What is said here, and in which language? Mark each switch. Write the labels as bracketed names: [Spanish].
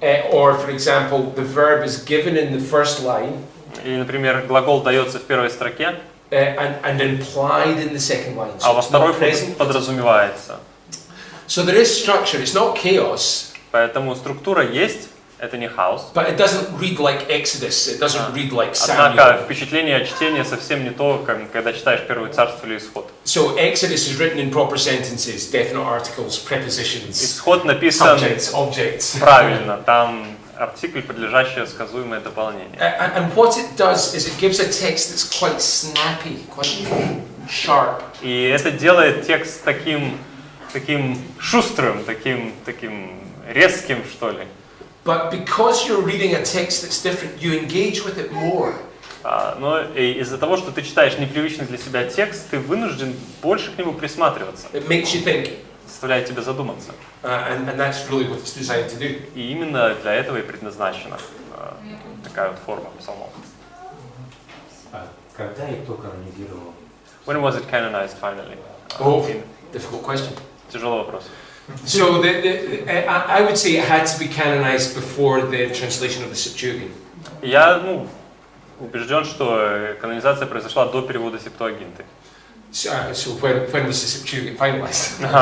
[English] Or, for example, the verb is given in the first line. [Russian] Или, например, глагол дается в первой строке, [English] and implied in the second line. [Russian] А во второй подразумевается. [English] So there is structure. It's not chaos. [Russian] Поэтому структура есть. Это не хаос. [English] But it doesn't read like Exodus. It doesn't read like Samuel. [Russian] Однако впечатление от чтения совсем не то, как когда читаешь Первое Царство или Исход. [English] So Exodus is written in proper sentences, definite articles, prepositions. [Russian] Исход написан [English] objects. [Russian] Правильно, там артикль, подлежащее сказуемое дополнение. [English] And what it does is it gives a text that's quite snappy, quite sharp. [Russian] И это делает текст таким шустрым, таким резким, что ли. [English] But because you're reading a text that's different, you engage with it more. [Russian] Но из-за того, что ты читаешь непривычный для себя текст, ты вынужден больше к нему присматриваться. [English] It makes you think. [Russian] Заставляет тебя задуматься. [English] And that's really what it's designed to do. [Russian] И именно для этого и предназначена такая вот форма псалмов. Когда и кто канонизировал? [English] When was it canonized finally? Difficult question. [Russian] Тяжелый вопрос. [English] So I would say it had to be canonized before the translation of the Septuagint. [Russian] Я убежден, что канонизация произошла до перевода Септуагинты. [English] So when was the Septuagint finalized?